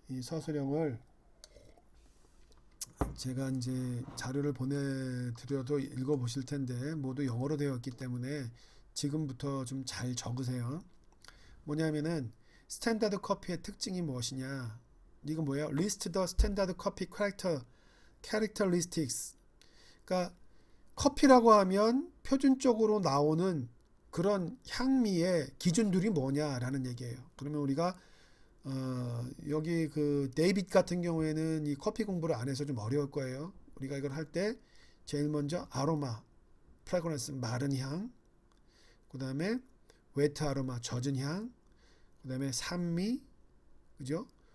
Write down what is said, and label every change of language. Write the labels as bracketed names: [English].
[Korean] 이 서술형을 제가 이제 자료를 보내드려도 읽어보실 텐데 모두 영어로 되어 있기 때문에 지금부터 좀 잘 적으세요. 뭐냐면은 스탠다드 커피의 특징이 무엇이냐? 이거 뭐예요? [English] List the standard coffee characteristics. [Korean] 그러니까 커피라고 하면 표준적으로 나오는 그런 향미의 기준들이 뭐냐라는 얘기예요. 그러면 우리가 여기 그 데이빗 같은 경우에는 이 커피 공부를 안 해서 좀 어려울 거예요. 우리가 이걸 할 때 제일 먼저 아로마, 프레그런스 마른 향, 그 다음에 웨트 아로마 젖은 향, 그 다음에 산미, 그죠?